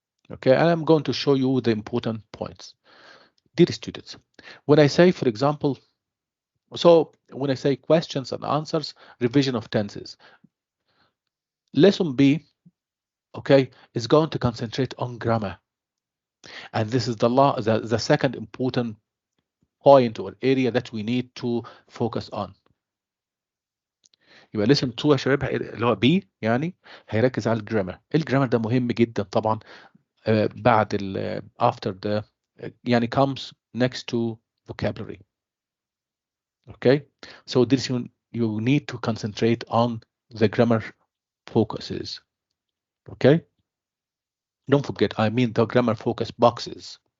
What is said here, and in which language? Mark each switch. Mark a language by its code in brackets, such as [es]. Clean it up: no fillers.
[en] Okay, and I'm going to show you the important points. Dear students, when I say, for example, so when I say questions and answers, revision of tenses, lesson B, okay, is going to concentrate on grammar. And this is the second important point or area that we need to focus on. [ar] يبقى lesson 2 يا شباب اللي هو B يعني هيركز على الجرامر. الجرامر ده مهم جدا طبعا. بعد [en] after the يعني comes next to vocabulary. Okay, so this you need to concentrate on the grammar focuses. Okay, don't forget, I mean the grammar focus boxes.